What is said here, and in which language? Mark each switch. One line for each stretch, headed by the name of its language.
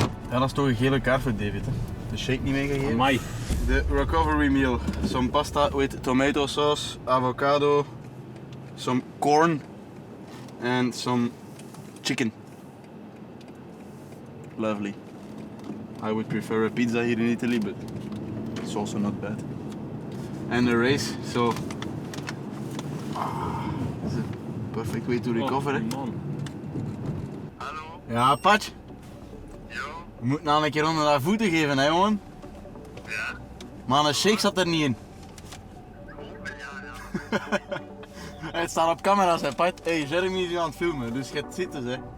Dutch: Ja, dat is toch een gele kaart voor David, hè? De shake niet meegegeven. Amai.
English: The recovery meal, some pasta with tomato sauce, avocado, some corn and some chicken. Lovely. I would prefer a pizza here in Italy, but it's also not bad. And a race, so it's a perfect way to recover. Oh, man.
Dutch: Hallo? Ja, Pat, Jo? we moeten nou een keer onder haar voeten geven, hè, jongen. Ja? Maar een shake zat er niet in. Ja. Het staat op camera's, hè, Pat. Hey, Jeremy is hier aan het filmen, dus je zit dus, hè.